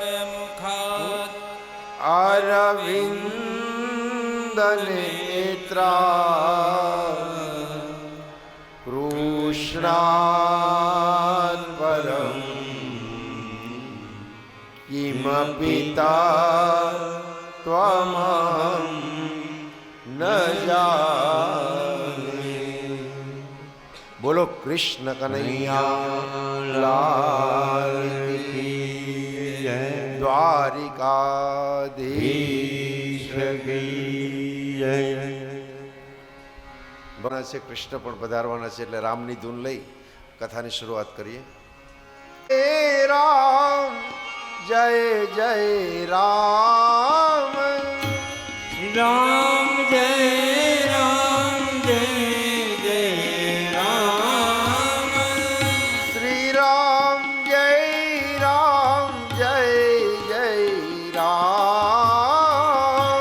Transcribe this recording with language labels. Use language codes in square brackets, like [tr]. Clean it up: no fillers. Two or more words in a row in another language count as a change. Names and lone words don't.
[sa] अरविन्दनेत्रा कृष्णात् परं किमपि त्वमहं न जाने। [hi] बोलो कृष्ण कन्हैया लाल की जय। [gu] द्वारिकाधीश બના છે કૃષ્ણ પણ પધારવાના છે એટલે રામની ધૂન લઈ કથાની શરૂઆત કરીએ। [hi] हे राम जय जय राम राम जय राम जय जय राम। श्री राम जय जय राम।